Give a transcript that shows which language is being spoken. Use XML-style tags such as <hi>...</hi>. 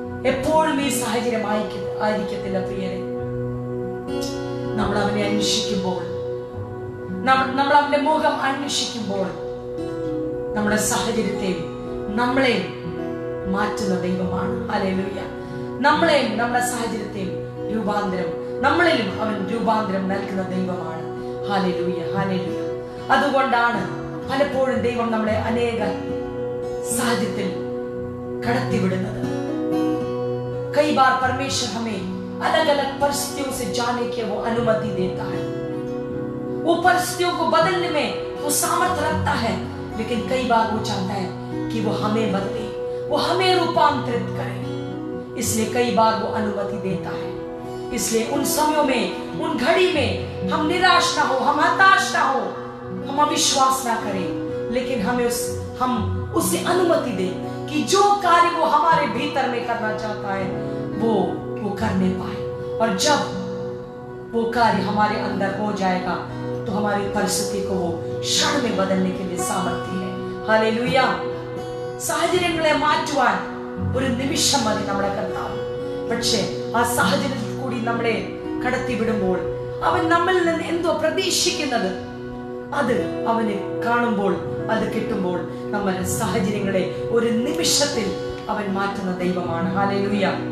<ml>എപ്പോഴും ഈ സാഹചര്യം ആയിരിക്കത്തില്ല പ്രിയരെ. നമ്മൾ അവനെ അന്വേഷിക്കുമ്പോൾ, നമ്മൾ അവന്റെ മുഖം അന്വേഷിക്കുമ്പോൾ നമ്മുടെ സാഹചര്യത്തെയും നമ്മളെയും മാറ്റുന്ന ദൈവമാണ്. ഹല്ലേലൂയ. നമ്മളെയും നമ്മുടെ സാഹചര്യത്തെയും നമ്മളിലും അവൻ രൂപാന്തരം നൽകുന്ന ദൈവമാണ്. Hallelujah, hallelujah. അതുകൊണ്ടാണ് പലപ്പോഴും ദൈവം നമ്മളെ അനേക സാഹചര്യത്തിൽ കടത്തിവിടുന്നത്.</ml> <hi>कई बार परमेश्वर हमें अलग अलग परिस्थितियों से जाने की वो अनुमति देता है. वो परिस्थितियों को बदलने में वो सामर्थ्य रखता है, लेकिन कई बार वो चाहता है कि वो हमें बदले, वो हमें रूपांतरित करे. इसलिए कई बार वो अनुमति देता है. इसलिए उन समयों में, उन घड़ी में हम निराश ना हो, हम हताश ना हो, हम अविश्वास ना करें, लेकिन हम उसे अनुमति दें कि जो कार्य वो हमारे भीतर में करना चाहता है वो करने पाए. और जब वो कार्य हमारे अंदर हो जाएगा तो हमारी परिस्थिति को वो क्षण में बदलने के लिए सामर्थ्य है. हालेलुയ.</hi> <ml>സാഹചര്യങ്ങളെ മാറ്റുവാൻ ഒരു നിമിഷം മതി നമ്മുടെ കർത്താവ്. പക്ഷേ ആ സാഹചര്യത്തിൽ കൂടി നമ്മളെ കടത്തിവിടുമ്പോൾ അവൻ നമ്മളിൽ നിന്ന് എന്തോ പ്രതീക്ഷിക്കുന്നത് അത് അവന് കാണുമ്പോൾ, അത് കിട്ടുമ്പോൾ നമ്മുടെ സാഹചര്യങ്ങളെ ഒരു നിമിഷത്തിൽ അവൻ മാറ്റുന്ന ദൈവമാണ്. ഹല്ലേലൂയ.</ml>